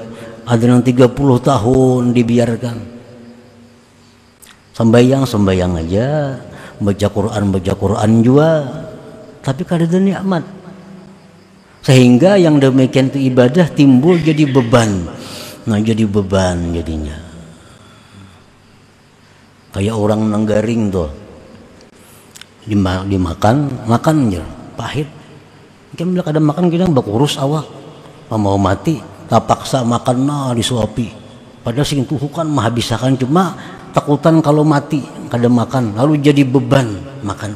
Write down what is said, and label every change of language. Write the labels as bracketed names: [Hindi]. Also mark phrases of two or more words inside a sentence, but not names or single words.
[Indonesian] Ada yang 30 tahun dibiarkan. Sembayang aja, baca Quran juga, tapi kada ada nikmat. Sehingga yang demikian itu ibadah timbul jadi beban. Nah, jadi beban jadinya. Kayak orang nanggaring tuh. Dimakan aja, pahit. [Banjar] Kita bila kada makan kita bakurus awak. Mau mati, tak paksa makan disuapi. Padahal sing tuhukan menghabiskan cuma takutan kalau mati kada makan, lalu jadi beban makan.